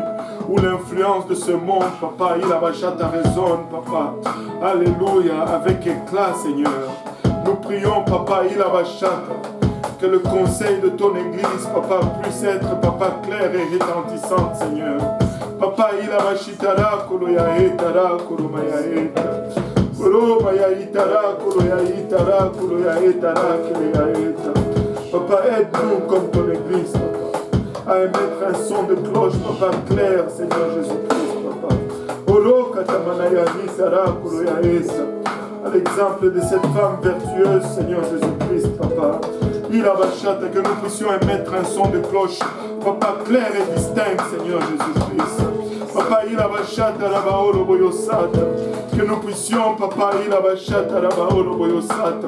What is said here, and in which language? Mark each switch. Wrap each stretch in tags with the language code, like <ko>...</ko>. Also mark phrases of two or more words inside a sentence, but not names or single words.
<fr>Où l'influence de ce monde, papa, il a vachata résonne, papa. Alléluia, avec éclat, Seigneur. Nous prions, papa, il a vachata. Que le conseil de ton Église, papa, puisse être, papa, clair et retentissant, Seigneur. Papa, il a vachitara, koloya etara, kolomaya eta. Kolomaya itara, koloya itara, koloya etara, koloya eta. Papa, aide-nous comme ton Église, papa, à émettre un son de cloche, papa, clair, Seigneur Jésus-Christ, papa. Oro katamanaya itara, koloya eta. à l'exemple de cette femme vertueuse, Seigneur Jésus-Christ, Papa. Il a bachata, que nous puissions émettre un son de cloche, Papa, clair et distinct, Seigneur Jésus-Christ. Papa, il a bachata, la baolo boyosata. Que nous puissions, Papa, il a bachata, la baolo boyosata.</fr>